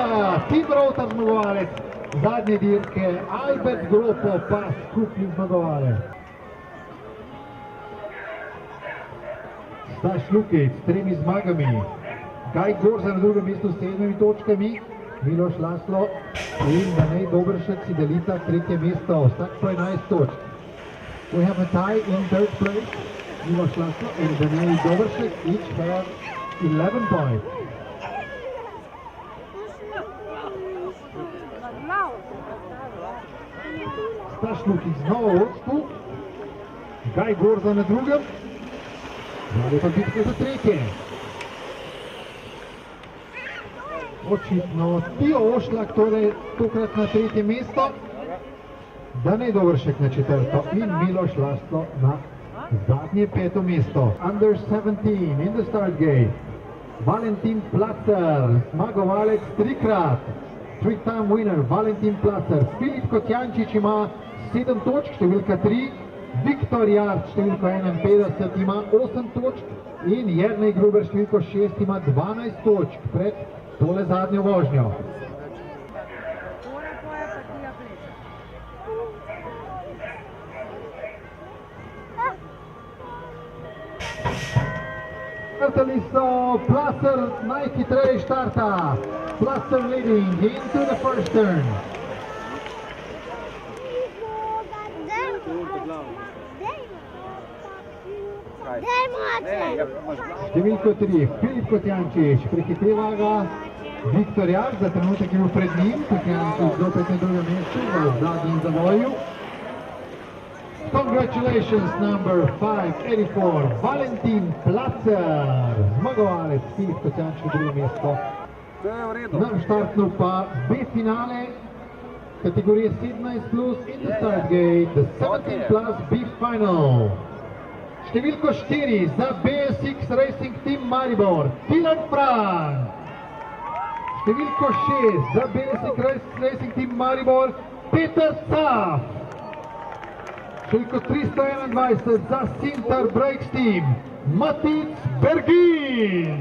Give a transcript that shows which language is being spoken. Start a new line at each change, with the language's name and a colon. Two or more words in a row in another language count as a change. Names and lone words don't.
Slovenian: Tim Routar zmagovalec zadnje dirke, Albert Gropo pa skupni zmagovalec. Staš Lukic s 3 zmagami, Gaj Gorza na drugem mestu s 7 točkami, Miloš Laslo in Danej Dobršek si delita tretje mesto, vsak po 11 točk.
English: We have a tie in third place. Miloš Laslo and Danej Dobršek each have 11 points.
Slovenian: Staš Lukic znovo v vodstvu, Gaj Gorza na drugem, zdaj pa bitka za tretje. Očitno Tio Ošlak torej tokrat na tretje mesto, Danej Dobršek na četrto in Miloš Laslo na zadnje 5. mesto.
English: Under 17 in the start gate,
Slovenian: Valentin Placer, zmagovalec trikrat,
English: three-time winner Valentin Placer.
Slovenian: Filip Kotjančič ima 7 točk, številka 3, Viktor Jarc, številka 51, ima 8 točk in Jernej Gruber, številko 6, ima 12 točk pred tole zadnjo vožnjo. Startali so, Placer najhitreje štarta, Placer
English: leading into the first turn.
Slovenian: Številko 3, Filip Kotjančič, prehiteva ga Viktor Jarc, za trenutek je bil pred njim, Kotjančič zopet na drugem mestu v zadnjem zavoju.
English: Congratulations, number 584,
Slovenian: Valentin Placer, zmagovalec Filip Kotjančič na drugo mesto. Na štartnu pa B finale, kategorije 17+,
English: in the start gate, the 17+ B final.
Slovenian: Številko 4 za BSX Racing Team Maribor, Tilan Frank. Številko 6 za BSX Racing Team Maribor, Peter Caf. Številko 321 za Sintar Brakes Team, Matic Bergin.